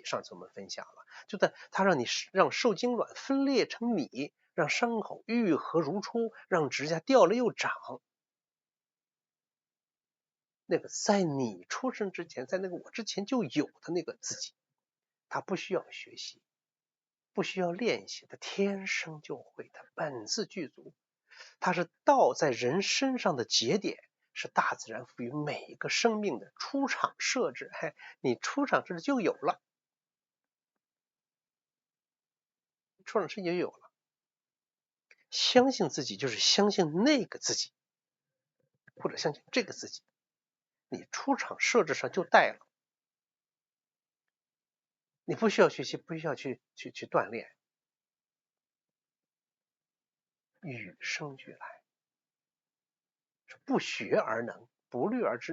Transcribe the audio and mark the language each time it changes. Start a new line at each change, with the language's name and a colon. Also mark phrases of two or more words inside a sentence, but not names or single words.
Chinese: 上次我們分享了，就在他讓受精卵分裂成米，讓傷口愈合如初，讓指甲掉了又長。那個在你出生之前，在那个我之前就有的那个自己，他不需要学習，不需要練習，他天生就會，他本自具足，他是道在人身上的節點，是大自然賦予每一個生命的出廠設置。你出廠設置就有了，出廠設置就有了。相信自己就是相信那個自己，或者相信這個自己，你出廠設置上就帶了，你不需要學習，不需要去鍛鍊，與生俱來，是不學而能，不慮而知。